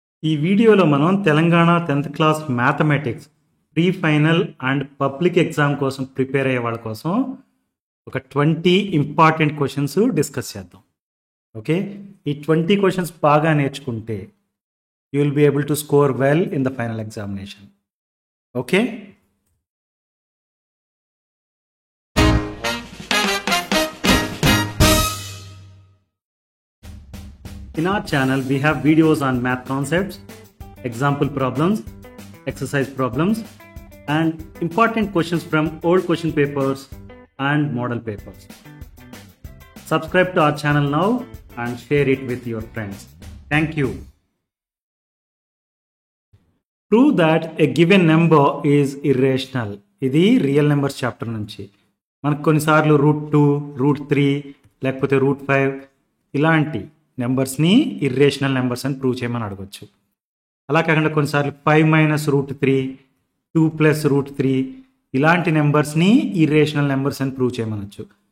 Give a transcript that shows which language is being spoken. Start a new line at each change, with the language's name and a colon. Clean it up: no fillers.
Telugu: ఈ వీడియోలో మనం Telangana 10th class mathematics pre final and public exam కోసం ప్రిపేర్ అయ్యే వాళ్ళ కోసం ఒక 20 ఇంపార్టెంట్ క్వశ్చన్స్ డిస్కస్ చేద్దాం.
English: okay,
Telugu: ఈ 20 క్వశ్చన్స్ బాగా నేర్చుకుంటే
English: You will be able to score well in the final examination. Okay, in our channel we have videos on math concepts, example problems, exercise problems and important questions from old question papers and model papers. Subscribe to our channel now and share it with your friends. Thank you. Prove that a given number is irrational.
Telugu: ఇది real numbers chapter నుంచి. మనకు కొన్నిసార్లు √2, √3 లేకపోతే √5 ఇలాంటి నెంబర్స్ని irrational numbers అని prove చేయమని అడగచ్చు. అలా కాకుండా కొన్నిసార్లు 5 - √3, 2 + √3 ఇలాంటి నెంబర్స్ని ఇర్రేషనల్ నెంబర్స్ అని ప్రూవ్ చేయమనొచ్చు.